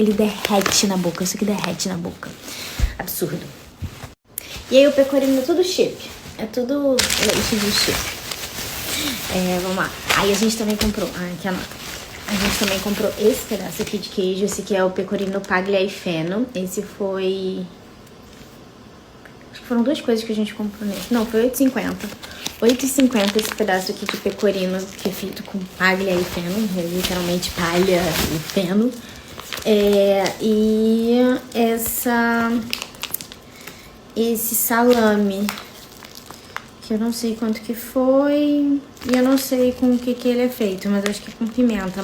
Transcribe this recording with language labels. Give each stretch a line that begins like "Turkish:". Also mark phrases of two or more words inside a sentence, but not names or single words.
Portuguese: Ele derrete na boca, isso aqui derrete na boca. Absurdo. E aí o pecorino é tudo chip. É tudo leite de chip. Vamos lá. Aí a gente também comprou, aqui a nota. A gente também comprou esse pedaço aqui de queijo. Esse aqui é o pecorino paglia e feno. Esse foi... Acho que foram 2 coisas que a gente comprou nesse. Não, foi 8,50. 8,50 esse pedaço aqui de pecorino, que é feito com paglia e feno. É literalmente palha e feno. E esse salame, que eu não sei quanto que foi, e eu não sei com o que ele é feito, mas acho que com pimenta.